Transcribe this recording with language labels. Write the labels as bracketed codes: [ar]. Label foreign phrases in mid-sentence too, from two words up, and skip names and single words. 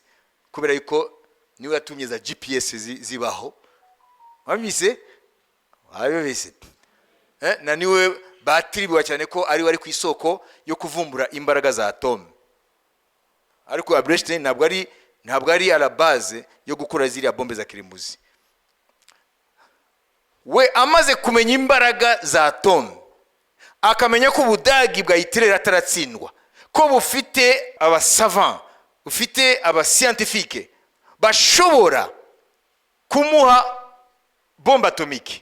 [rw] Kubera yuko niwe yatumye za GPS zibaho. Mwabyumvise? Mwabyumvise? Na niwe batiribiwa cyane ko ari wari ku isoko yo kuvumbura imbaraga za atome. Ariko Albert Einstein ntabwo ari [fr] à la base [rw] yo gukora ziriya bombe za kirimbuzi. We amaze kumenya imbaraga za atome, akamenya ko Ubudagi bwa Hitler ataratsindwa, ko bufite abasavant, bufite abascientifique bashobora kumuha bombe atomike.